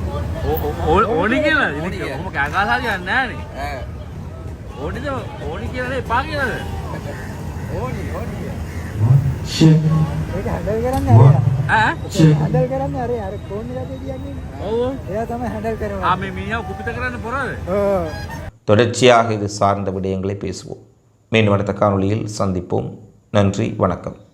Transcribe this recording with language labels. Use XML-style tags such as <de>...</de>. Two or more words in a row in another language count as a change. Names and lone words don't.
<si>ඕනි කියලා ඉතින් කොහොම කෑගහලා කියන්නේ නැහනේ ඈ ඕනි කියලා නේ එපා කියලාද ඕනි ඒක හැන්ඩල් කරන්නේ ඈ හැන්ඩල් කරන්නේ අර ෆෝන් එකේ කියන්නේ ඔව් එයා තමයි හැන්ඩල් කරන්නේ මේ මිනිහව කුපිත කරන්න පොරද</si> <ta>தொடர்ச்சியாக இது சார்ந்த விடயங்களை பேசுவோம். மீண்டும் அடுத்த காணொளியில் சந்திப்போம். நன்றி, வணக்கம்.</ta>